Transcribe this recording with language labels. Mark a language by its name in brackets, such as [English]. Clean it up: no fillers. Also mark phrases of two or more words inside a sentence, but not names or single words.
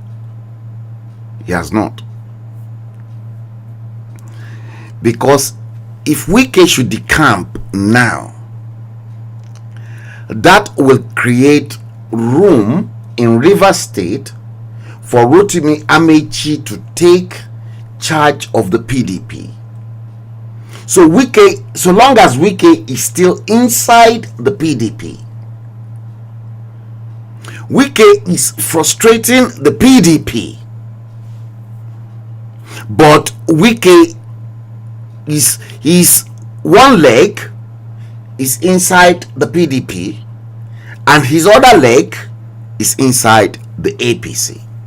[English] He has not. Because if Wike should decamp now, that will create room in Rivers State for Rotimi Amechi to take charge of the PDP. So Wike, so long as Wike is still inside the PDP, Wike is frustrating the PDP, but Wike is one leg is inside the PDP and his other leg is inside the APC.